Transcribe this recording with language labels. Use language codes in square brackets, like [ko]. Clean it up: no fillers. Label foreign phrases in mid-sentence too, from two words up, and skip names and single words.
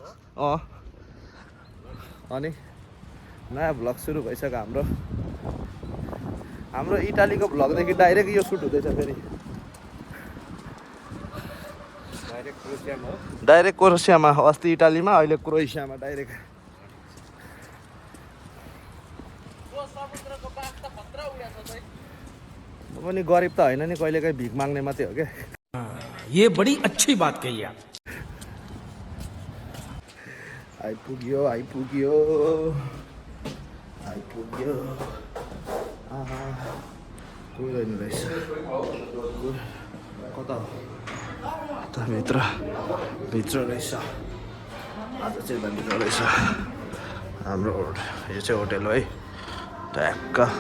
[ne] अनि नयाँ भ्लग सुरु भइसक्यो हाम्रो इटालीको भ्लगदेखि डाइरेक्ट यो सुट हुँदैछ फेरि डाइरेक्ट क्रोएसियामा अस्ति इटालीमा अहिले क्रोएसियामा डाइरेक्ट पनि गरिब त होइन नि कहिलेकाहीँ भिख माग्ने मात्रै हो क्या [hi] ये बड़ी अच्छी बात कही आप [ne] आइपुग्यो गइरहेन रहेछ कता हो भित्र रहेछ आज चाहिँ भित्र रहेछ हाम्रो यो चाहिँ होटेल हो है ट्याक्क